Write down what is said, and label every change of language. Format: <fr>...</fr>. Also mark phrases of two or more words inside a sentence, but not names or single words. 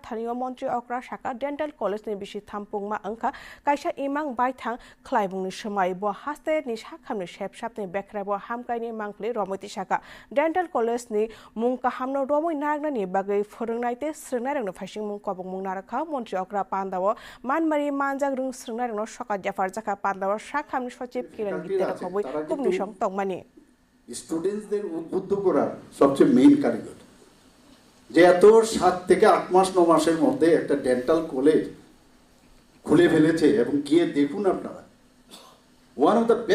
<trp>thanio Montri okra shaka dental college ni bisi thampungma angkha kaisa imang baithang khlaibungni somai bo haste ni sakhamni sepsapni bekrabo hamkaini mangpli romoti shaka dental college ni mung kahamno romoi nagnani bagai phorungnaite srungnairangno phasing mung kobong mung narakha Montri okra pandawa manmari manjak rung srungnairangno soka jafar jaka pandawa sakhamni সচিব কিরণ গিত্তের খবর কুমনি সং তংমানি</trp> <bn>স্টুডেন্টসদের উদ্বুদ্ধ করার সবচেয়ে মেইন কারিগর যে এত 7 থেকে 8 মাস 9 মাসের মধ্যে একটা ডেন্টাল কলেজ খুলে ফেলেছে এবং গিয়ে দেখুন আপনারা</bn> <en>one of the</en>